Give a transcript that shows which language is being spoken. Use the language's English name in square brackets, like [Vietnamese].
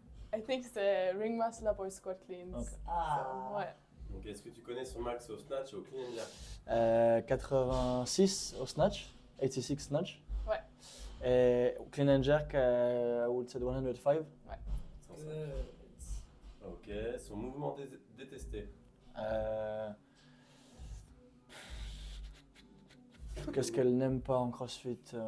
[English] I think it's the ring muscle up or squat cleans. Ok. Ah. [French] Ouais. Donc, est-ce que tu connais son max au snatch et au clean and jerk? 86 au snatch, 86 snatch. Ouais. [English] Et clean and jerk, I would say 105. [French] Ok, son mouvement détesté. Qu'est-ce qu'elle n'aime pas en CrossFit?